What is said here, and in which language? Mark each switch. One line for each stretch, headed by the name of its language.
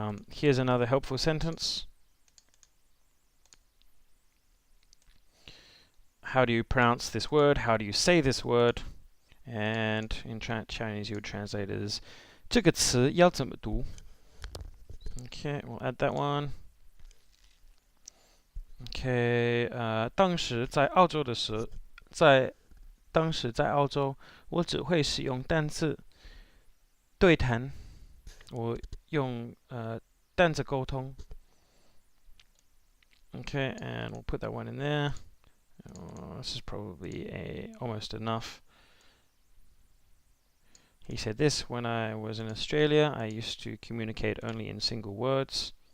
English: Here's another helpful sentence. How do you pronounce this word? How do you say this word? And in Chinese you would translate it as
Chinese: 这个词要怎么读?
English: Okay, we'll add that one. Okay,
Chinese: 当时在澳洲的时候，当时在澳洲，我只会使用单字对谈，我用单字沟通。
English: Okay, and we'll put that one in there. This is probably almost enough. He said this: when I was in Australia, I used to communicate only in single words.